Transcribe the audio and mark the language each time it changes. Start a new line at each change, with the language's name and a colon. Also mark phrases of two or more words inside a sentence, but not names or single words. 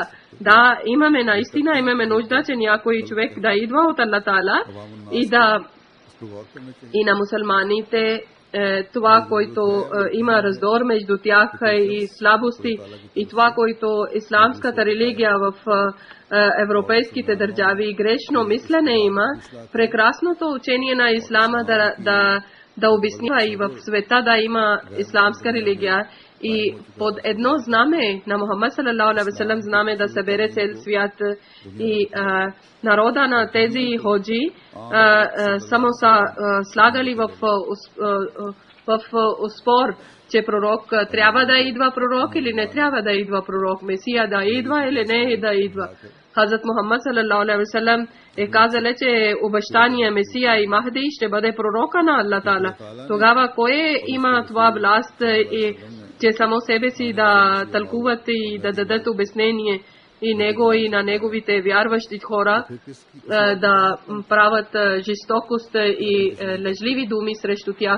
Bulgarian: Да, имаме наистина, имаме нужда, че някой човек да идва от Аллах Таала и на мусулманите това, което има раздор между тях и слабости, и това, което исламската религия в европейските държави грешно мислене има, прекрасното учение на ислама да обяснява и в света да има исламска религия. И под едно знаме на Мухаммад
Arabic: صلى الله عليه وسلم
Bulgarian: знаме да събере цел свят и народа на тези ходжи само са слагали в спор, че пророк трябва да идва пророк или не трябва да идва пророк, Месия да идва или не да идва. Хазрат Мухаммад
Arabic: صلى الله عليه وسلم
Bulgarian: е казал, че обещания Месия и Махди ще бъде пророка на Аллах Таала. Тогава кой има това власт и че само себе си да тълкуват и да дадат обяснение и него и на неговите вярващи хора да правят жестокост и лъжливи думи срещу тях.